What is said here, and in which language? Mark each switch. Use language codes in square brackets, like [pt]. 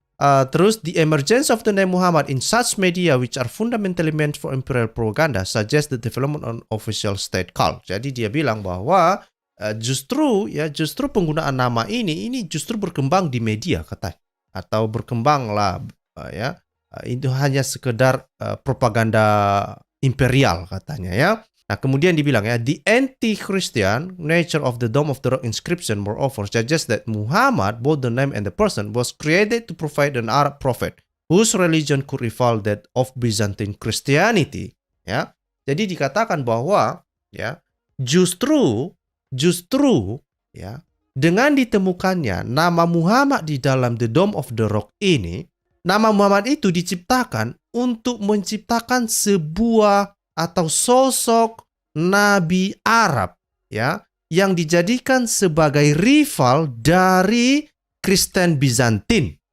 [en] Terus the emergence of the name Muhammad in such media which are fundamentally meant for imperial propaganda suggests the development on official state cult. [id] Jadi dia bilang bahwa justru penggunaan nama ini justru berkembang di media, katanya, atau berkembanglah, ya, itu hanya sekedar propaganda imperial, katanya, ya. Nah, kemudian dibilang, [en] ya, the anti-Christian nature of the Dome of the Rock inscription moreover suggests that Muhammad, both the name and the person, was created to provide an Arab prophet whose religion could rival that of Byzantine Christianity, ya. [id] Jadi dikatakan bahwa, ya, justru ya, dengan ditemukannya nama Muhammad di dalam the Dome of the Rock ini, nama Muhammad itu diciptakan untuk menciptakan sebuah atau sosok Nabi Arab, ya, yang dijadikan sebagai rival dari Kristen Bizantin.